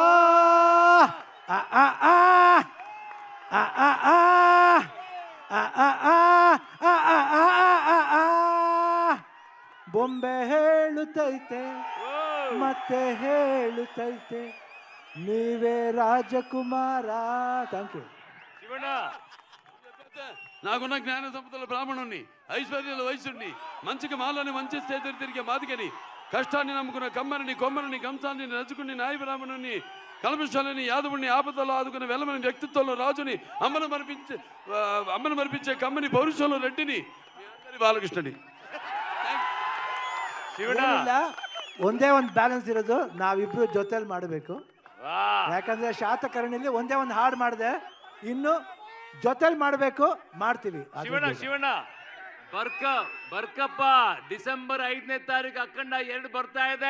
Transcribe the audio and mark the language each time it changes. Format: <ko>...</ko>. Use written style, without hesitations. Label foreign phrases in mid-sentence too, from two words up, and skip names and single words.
<kn>ಆ ಆ ಆ ಆ ಆ ಆ ಆ ಆ ಆ ಆ ಆ. ಬೊಂಬೆ ಹೇಳುತ್ತೈತೆ ಮತ್ತೆ ಹೇಳುತ್ತೈತೆ, ನೀವೇ ರಾಜಕುಮಾರ.</kn> <en>thank you.</en> <te>శివಣ್ణ, నాకున్న జ్ఞాన సంపదల బ్రాహ్మణుణ్ణి, ఐశ్వర్యాల వయసుని, మంచికి మాలని మంచి చేతులు తిరిగే మాదిగని, కష్టాన్ని నమ్ముకున్న కమ్మరిని కొమ్మరిని కంసాన్ని నచ్చుకుని నాయ బ్రాహ్మణుని, కల్మషాలని యాదవుని ఆపదలో ఆదుకున్న వెలమని వ్యక్తిత్వంలో రాజుని, అమ్మను మరిపించే కమ్మని పౌరుషంలో రెడ్డిని, బాలకృష్ణని.</te> <kn>ಏನಿಲ್ಲ, ಒಂದೇ ಒಂದು ಬ್ಯಾಲೆನ್ಸ್ ಇರೋದು, ನಾವಿಬ್ರು ಜೊತೆಲಿ ಮಾಡಬೇಕು. ಯಾಕಂದ್ರೆ ಶಾತಕರ್ಣಿಲಿ ಒಂದೇ ಒಂದು ಹಾಡು ಮಾಡಿದೆ, ಇನ್ನು ಜೊತೆಲಿ ಮಾಡಬೇಕು, ಮಾಡ್ತೀವಿ. ಶಿವಣ್ಣ ಬರ್ಕಪ್ಪ, ಡಿಸೆಂಬರ್ 5ನೇ ತಾರೀಕು ಅಖಂಡ 2 ಬರ್ತಾ ಇದೆ.</kn>